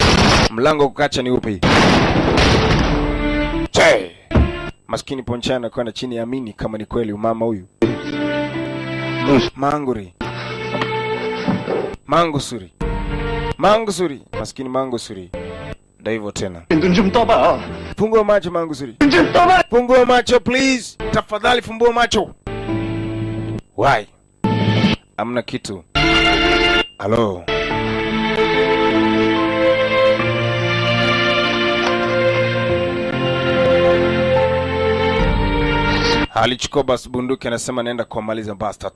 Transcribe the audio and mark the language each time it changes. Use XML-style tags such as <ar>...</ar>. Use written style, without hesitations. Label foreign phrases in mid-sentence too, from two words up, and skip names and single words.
<sw>Mlango kukacha ni upi? Che! Maskini Ponchai anakuwa na chini ya amini kama ni kweli umama huyu. Mangusuri. Maskini Mangusuri. Ndio hivyo tena.</sw> <ko>눈 좀 떠봐.</ko> <sw>Fungua macho Mangusuri.</sw> <ko>눈 좀 떠봐.</ko> <sw>Fungua macho please. Tafadhali fumbua macho. Why? Amna kitu. Halo. Alichukua basi bunduki anasema naenda kuwamaliza bastard.</sw>